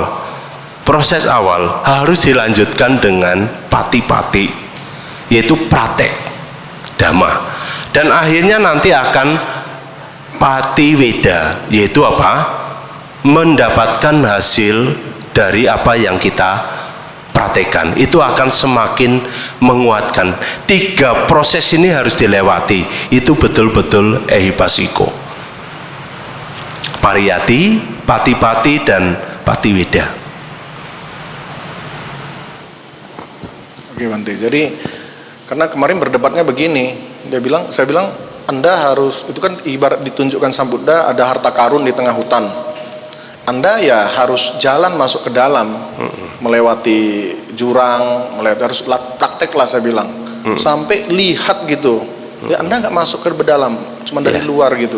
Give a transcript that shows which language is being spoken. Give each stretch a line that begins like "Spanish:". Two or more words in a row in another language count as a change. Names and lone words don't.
Indonesian: Proses awal harus dilanjutkan dengan pati-pati, yaitu praktek dhamma, dan akhirnya nanti akan patiweda, yaitu apa? Mendapatkan hasil dari apa yang kita praktekkan. Itu akan semakin menguatkan. 3 proses ini harus dilewati. Itu betul-betul
Pali: ehipassiko: pariyati, pati-pati,
Indonesian: dan patiweda. Oke Bante, jadi karena kemarin berdebatnya begini, saya bilang Anda harus, itu kan ibarat ditunjukkan Sang Buddha ada harta karun di tengah hutan, Anda ya harus jalan masuk ke dalam, melewati jurang, harus praktek lah saya bilang, sampai lihat gitu, ya Anda nggak masuk ke dalam, cuma dari luar gitu.